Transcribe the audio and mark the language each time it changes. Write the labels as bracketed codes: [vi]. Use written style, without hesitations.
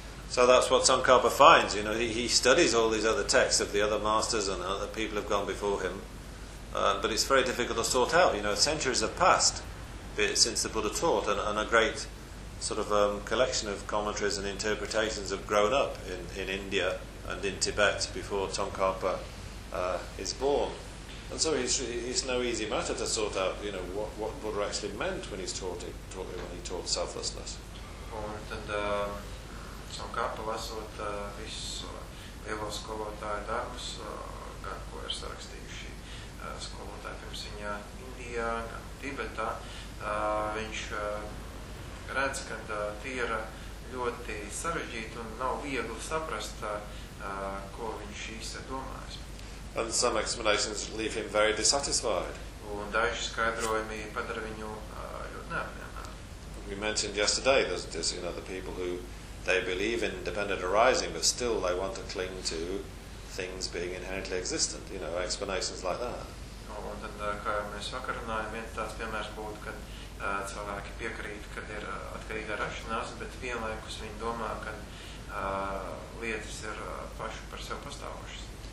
[en] So that's what Tsongkhapa finds, you know, he studies all these other texts of the other masters and other people have gone before him, but it's very difficult to sort out, you know, centuries have passed since the Buddha taught, and a great sort of collection of commentaries and interpretations have grown up in India and in Tibet before Tsongkhapa is born. And so it's no easy matter to sort out, you know, what Buddha actually meant when he taught selflessness. [lv] Un tad Tsongkhapa lasot visu lielo skolotāju darbus, gan ko ir sarakstījuši skolotāji pirms viņa Indijā, gan Tibetā, viņš redz, ka tie ir ļoti sarežģīti un nav viegli saprast, ko viņš īsti domājis. [en] And some explanations leave him very dissatisfied. [lv] Un daži skaidrojumi padara viņu ļoti neapmierinātu. [en] We mentioned yesterday there's you know, the people who they believe in independent arising, but still they want to cling to things being inherently existent, you know, explanations like that. [lv] Un tad, kā mēs vakar runājam, viens tāds piemērs būtu, ka cilvēki piekrīt, kad ir atkarīga rašanās, bet vienlaikus viņi domā, ka lietas ir paši par sev pastāvošas.